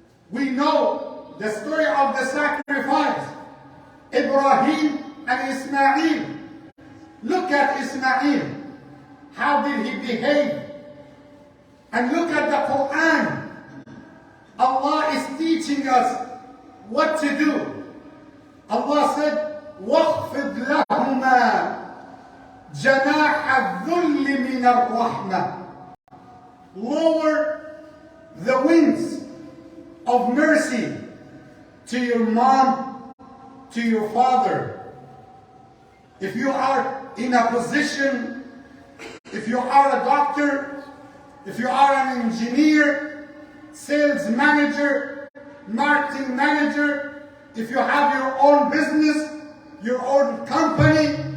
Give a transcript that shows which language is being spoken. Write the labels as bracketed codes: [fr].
[en] We know the story of the sacrifice, Ibrahim and Ismail. Look at Ismail. How did he behave? And look at the Quran. Allah is teaching us what to do. Allah said, [ar] وَاخْفِضْ لَهُمَا جَنَاحَ الذُّلِّ مِنَ الرَّحْمَةِ. [en] Lower the wings of mercy to your mom, to your father. If you are in a position, if you are a doctor, if you are an engineer, sales manager, marketing manager, if you have your own business, your own company,